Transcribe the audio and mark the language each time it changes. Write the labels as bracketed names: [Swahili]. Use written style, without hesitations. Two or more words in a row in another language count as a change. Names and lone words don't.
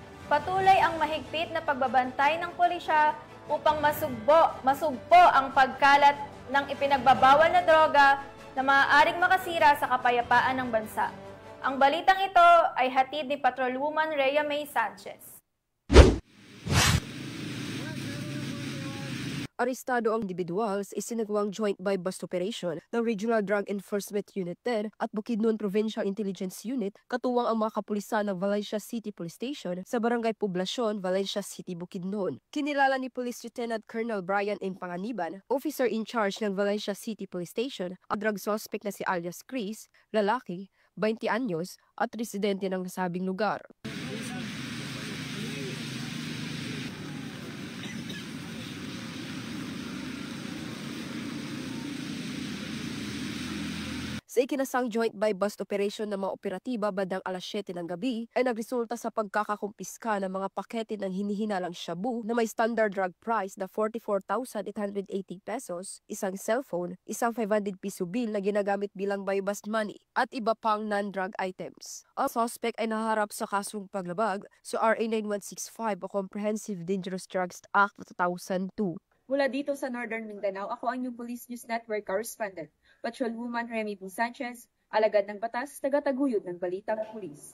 [Filipino] Patuloy ang mahigpit na pagbabantay ng pulisya upang masugpo ang pagkalat ng ipinagbabawal na droga na maaaring makasira sa kapayapaan ng bansa. Ang balitang ito ay hatid ni Patrolwoman Rhea May Sanchez. Arestado ang individuals isinagawang [English] joint buy-bust operation [Filipino] ng Regional Drug Enforcement Unit 10 at Bukidnon Provincial Intelligence Unit katuwang ang mga kapulisan ng Valencia City Police Station sa Barangay Poblacion, Valencia City, Bukidnon. Kinilala ni Police Lieutenant Colonel Brian M. Panganiban, [English] officer in charge [Filipino] ng Valencia City Police Station, ang [English] drug suspect [Filipino] na si alias Chris, lalaki, 20 anyos at residente ng nasabing lugar. Sa ikinasang [English] joint buy-bust operation [Filipino] ng mga operatiba bandang alas 7 ng gabi ay nagresulta sa pagkakakumpiska ng mga pakete ng hinihinalang shabu na may [English] standard drug price [Filipino] na 44,880 pesos, isang cellphone, isang 500 piso bill na ginagamit bilang [English] buy-bust money [Filipino] at iba pang [English] non-drug items. [Filipino] Ang suspect ay naharap sa kasong paglabag sa RA 9165 o Comprehensive Dangerous Drugs Act 2002. Mula dito sa Northern Mindanao, ako ang inyong Police News Network correspondent, Patrolwoman Remy B. Sanchez, alagad ng batas, tagataguyod ng balitang pulis.